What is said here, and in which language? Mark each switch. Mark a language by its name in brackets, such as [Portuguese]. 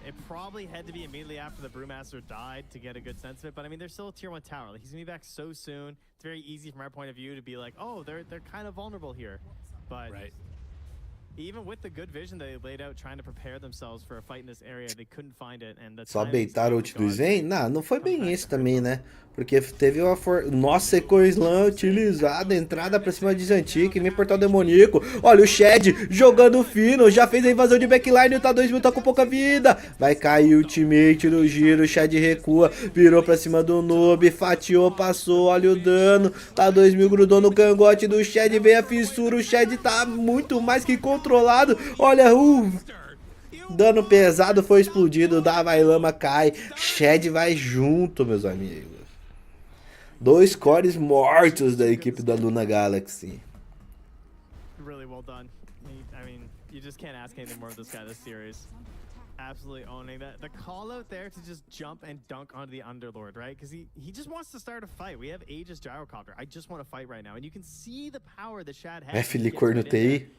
[English] It probably had to be immediately after the Brewmaster died to get a good sense of it. But I mean, they're still a tier 1 tower. Like, he's gonna be back so soon. It's very easy from our point of view to be like, oh, they're kind of vulnerable here. But even with the good vision they laid out trying to prepare themselves for a fight in this area, they couldn't find it. And [Portuguese] só beitaram o ult do Sven? Não foi bem isso também, né? Porque teve uma Nossa, Eco-Slam utilizada, entrada pra cima de Zantic, vem portal demoníaco. Olha o Shed jogando fino, já fez a invasão de backline, o tá 2000 tá com pouca vida. Vai cair o ultimate no giro, o Shed recua, virou pra cima do noob, fatiou, passou, olha o dano. Tá 2000, grudou no cangote do Shed, vem a fissura, o Shed tá muito mais que controlado. Olha, dano pesado foi explodido, Vai Lama cai, Shed vai junto, meus amigos. 2 cores mortos da equipe da Luna Galaxy. [English] Really well done. I mean, you just can't ask anything more of this guy this series. Absolutely owning that. The call out there to just jump and dunk onto the Underlord, right? Because he just wants to start a fight. We have Aegis Gyrocopter. I just want to fight right now. And you can see the power the Shad has. [Portuguese] Thiolicor no TI.